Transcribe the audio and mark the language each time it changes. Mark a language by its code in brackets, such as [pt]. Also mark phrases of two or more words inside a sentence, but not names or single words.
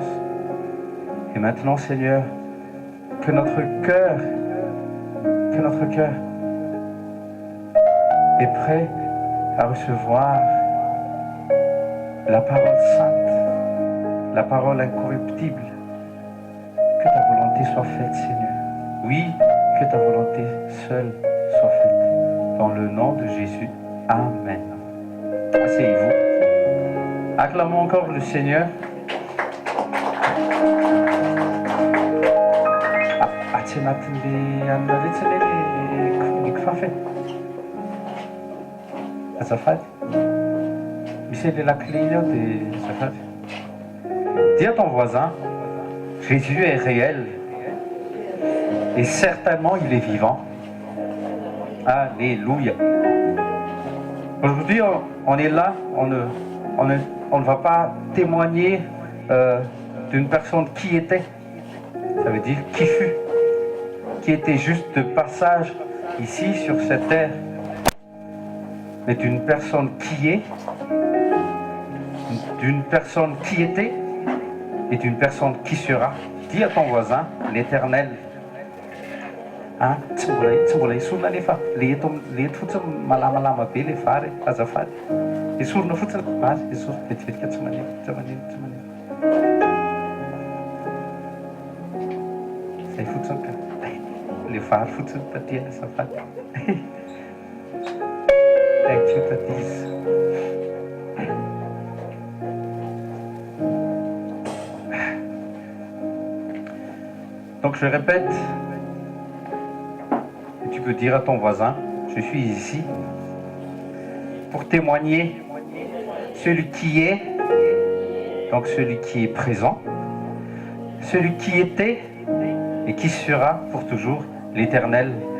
[fr] Et maintenant, Seigneur, que notre cœur est prêt à recevoir la parole sainte, la parole incorruptible. Que ta volonté soit faite, Seigneur. Oui, que ta volonté seule soit faite. Dans le nom de Jésus. Amen. Asseyez-vous. Acclamons encore le Seigneur. [mg] Tsy anatin'le anona retsy le kifafa azafady misy le lakile iny ao dia azafady. [fr] Dis à ton voisin, Jésus est réel et certainement il est vivant. Alléluia. Aujourd'hui on est là, on ne va pas témoigner d'une personne qui était, ça veut dire qui fut, qui était juste de passage ici sur cette terre, mais d'une personne qui est, d'une personne qui était et d'une personne qui sera. Dis à ton voisin, l'Éternel. [mg] Tsy mbola esorina nefa le eto fotsiny malamalama be le vary azafady. Esorina fotsiny vary, esorina vetivetika tsy maneno. Zay fotsiny ka. Le vary fotsiny taty azafady. [en] Thank you, tatis. [fr] Donc je répète, tu peux dire à ton voisin, je suis ici pour témoigner celui qui est, donc celui qui est présent, celui qui était et qui sera pour toujours, l'Éternel.